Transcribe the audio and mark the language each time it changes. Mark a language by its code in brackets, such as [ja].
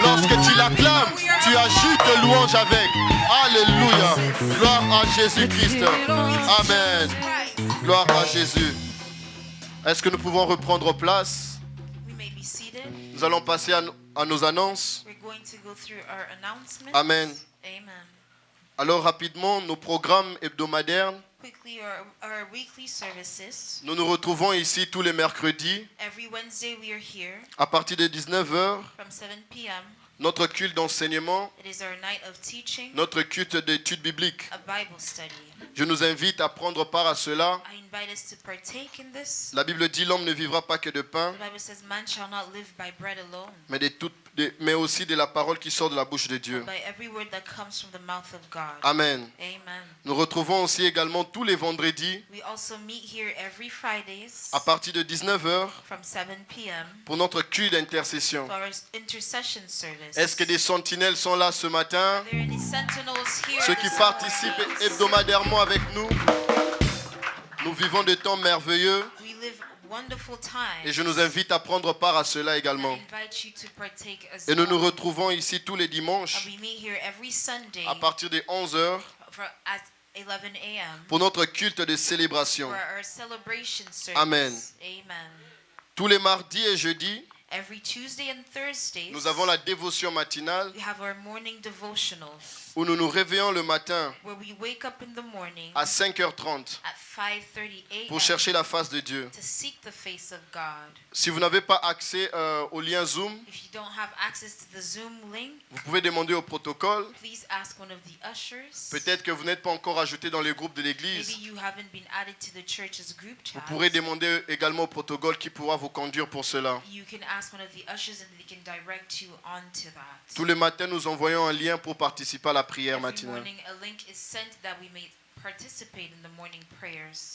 [fr] Lorsque tu l'acclames, tu ajoutes de louange avec. Alléluia. Gloire à Jésus-Christ. Amen. Gloire à Jésus. Est-ce que nous pouvons reprendre place? [en] We may be seated. [fr] Nous allons passer à nos annonces. [en] We're going to go through our announcements. Amen. Amen. [fr] Alors rapidement, nos programmes hebdomadaires. [en] Quickly, our weekly services. [fr] Nous nous retrouvons ici tous les mercredis [en] Every Wednesday we are here [fr] à partir de 19h. [en] from 7 p.m. [fr] Notre culte d'enseignement, [en] It is our night of teaching, [fr] notre culte d'études bibliques. [en] a Bible study. [fr] Je nous invite à prendre part à cela. [en] I invite us to partake in this. [fr] La Bible dit l'homme ne vivra pas que de pain, [en] The Bible says, man shall not live by bread alone, [fr] mais aussi de la parole qui sort de la bouche de Dieu. [en] but by every word that comes from the mouth of God. Amen. Amen. [fr] Nous retrouvons aussi également tous les vendredis [en] We also meet here every Fridays [fr] à partir de 19h [en] from 7 p.m. [fr] pour notre culte d'intercession. [en] for our intercession service. [fr] Est-ce que des sentinelles sont là ce matin? [en] Are there any sentinels here [fr] Ceux qui [en] this [fr] participent [en] morning? [fr] hebdomadairement avec nous. Nous vivons des temps merveilleux [en] We live wonderful [fr] et [en] times. [fr] je nous invite à prendre part à cela [en] I [fr] également. [en] invite you to partake as [fr] Et nous nous [en] well. [fr] retrouvons ici tous les dimanches [en] And we meet here every Sunday [fr] à partir de 11h [en] at 11 a.m. [fr] pour notre culte de célébration. [en] for our celebration service. Amen. Amen. [fr] Tous les mardis et jeudis, [en] Every Tuesday and Thursdays, [fr] nous avons la dévotion matinale [en] we have our morning devotionals [fr] où nous nous réveillons le matin [en] where we wake up in the morning [fr] à 5h30 [en] at 5:30 a.m. [fr] pour chercher la face de Dieu. [en] to seek the face of God. [fr] Si vous n'avez pas accès au lien Zoom, [en] If you don't have access to the Zoom link, [fr] vous pouvez demander au protocole. [en] please ask one of the ushers. [fr] Peut-être que vous n'êtes pas encore ajouté dans les groupes de [en] Maybe [fr] l'église. [en] you haven't been added to the church's group [fr] Vous [en] chat. [fr] pourrez demander également au protocole qui pourra vous conduire pour cela. [en] You can ask one of the ushers and they can direct you onto that. [fr] Tous les matins, nous envoyons un lien pour participer à la prière [en] Every [fr] matinale. [en] morning a link is sent that we may participate in the morning prayers.